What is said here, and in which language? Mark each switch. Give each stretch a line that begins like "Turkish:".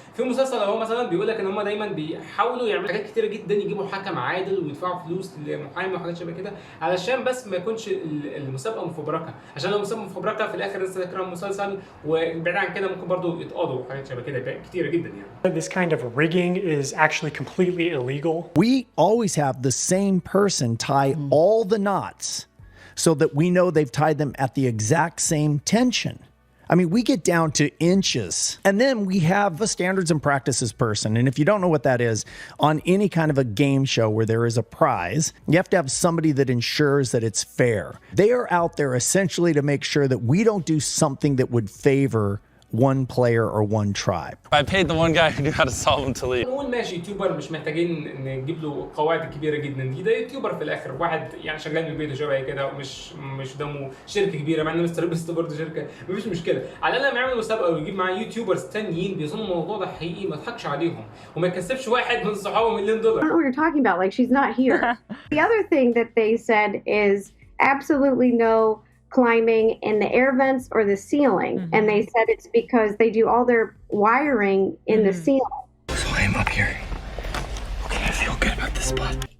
Arabic: في مسلسل هو مثلا بيقول لك ان هم دايما بيحاولوا يعملوا حاجات كتيره جدا، يجيبوا حكم عادل ويدفعوا فلوس لمحامي وحاجات شبه كده علشان بس ما يكونش المسابقه مفبركه، عشان لو المسابقه مفبركه في الاخر الناس تكره المسلسل، وبعيد عن كده ممكن برضو يتقاضوا وحاجات شبه كده كتيره جدا يعني.
English: This kind of rigging is actually completely illegal. We always have the same person tie all the knots so that we know they've tied them at the exact same tension. I mean, we get down to inches. And then we have a standards and practices person. And if you don't know what that is, on any kind of a game show where there is a prize, you have to have somebody that ensures that it's fair. They are out there essentially to make sure that we don't do something that would favor one player or one tribe. I paid the one guy who knew how to solve them to leave.
Arabic: نقول ماشي يوتيوبر مش محتاجين نجيب له قواعد كبيره جدا، ده يوتيوبر في الاخر واحد يعني شغال من بيته شبه كده، ومش قدامه شركه كبيره، مع ان مستر بيست برضه شركه مفيش مشكله. على الاقل لما يعمل مسابقه ويجيب معاه يوتيوبرز تانيين بيظنوا الموضوع ده حقيقي ما يضحكش عليهم وما يكسبش واحد من صحابه $1 مليون.
English: I don't know what you're talking about. Like, she's not here. The other thing that they said is absolutely no climbing in the air vents or the ceiling. And they said it's because they do all their wiring in the ceiling. So I am up here. Okay, I feel good about this spot.